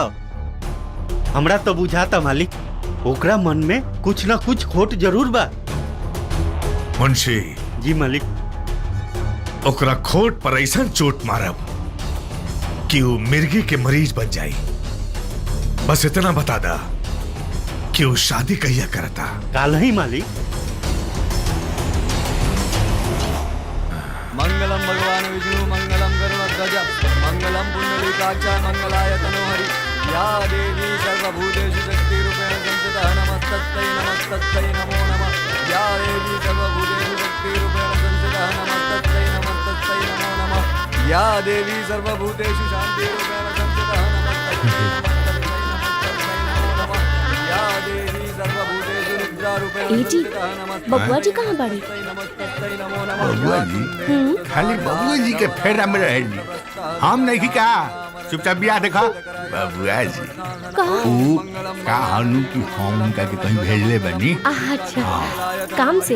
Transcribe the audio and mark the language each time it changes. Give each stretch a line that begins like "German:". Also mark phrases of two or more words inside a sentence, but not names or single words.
Bhojpuri: हमरा तो बुझाता मालिक, ओकरा मन में कुछ ना कुछ खोट जरूर बा। मुंशी जी मालिक। ओकरा खोट पर ऐसा चोट मारब कि वो मिर्गी के मरीज बन जाई। बस इतना बता दा कि वो शादी कहिया करता। काल ही मालिक।
Sanskrit: मंगलम भगवान विष्णु मंगलम गरुड़ध्वज मंगलम पुंडरीकाक्ष मंगलाय तनोहरि। या देवी सर्वभूतेषु शक्तिरूपेण संस्थितः नमस्तस्यै नमस्तस्यै नमो नमः। या देवी सर्वभूतेषु शक्तिरूपेण संस्थितः नमस्तस्यै नमस्तस्यै नमो नमः। या देवी सर्वभूतेषु शान्तिरूपेण संस्थितः नमस्तस्यै नमस्तस्यै नमस्तस्यै नमो नमः। या देवी सर्वभूतेषु निद्रारूपेण संस्थितः नमस्तस्यै।
Bhojpuri: बबुआ जी कहाँ बाड़ी? बबुआ जी खाली बबुआ जी के फेरा में रहे। हम नहीं का चुपचाप बिया देखा। बबुआ जी कहानू की हम उनका के कहीं भेजले बनी। अच्छा, काम से।